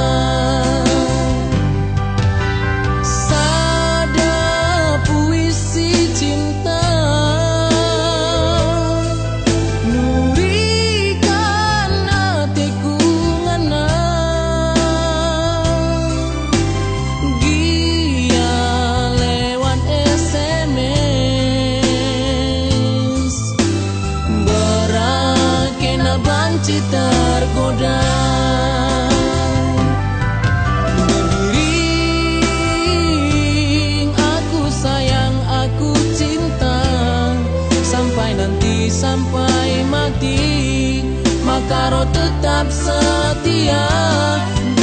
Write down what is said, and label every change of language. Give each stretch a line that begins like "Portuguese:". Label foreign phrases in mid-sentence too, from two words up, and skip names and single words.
Batak Karo: Sada
Indonesian: puisi cinta
Batak Karo: nurikan hatiku ngana, gia lewat SMS banci tergoda.
Indonesian: Berbiring aku sayang aku cinta, sampai nanti sampai mati, maka roh tetap setia.